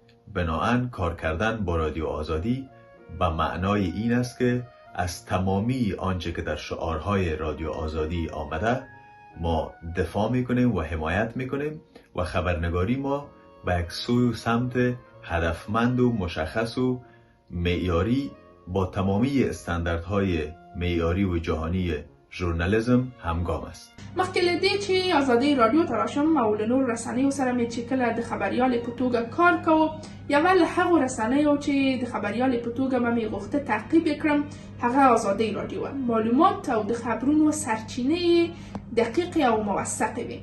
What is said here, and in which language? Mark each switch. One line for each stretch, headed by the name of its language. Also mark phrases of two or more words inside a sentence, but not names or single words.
Persian: بناهن کار کردن با رادیو آزادی به معنای این است که از تمامی آنچه که در شعارهای رادیو آزادی آمده ما دفاع میکنیم و حمایت میکنیم و خبرنگاری ما به یک سوی و سمت هدفمند و مشخص و معیاری با تمامی استانداردهای معیاری و جهانی ژورنالیزم همگام است.
Pashto: مخکې له دې چې ازادي رادیو ته راشم او له نورو رسنیو سره مې چې کله د خبریالې په توګه کار کوو، یوه له هغو رسنیو چې د خبریالې په توګه به مې غوښته تعقیب یې کړم هغه ازادي رادیو وه. معلومات او د خبرونو سرچینې یې دقیقې او موثقې وې.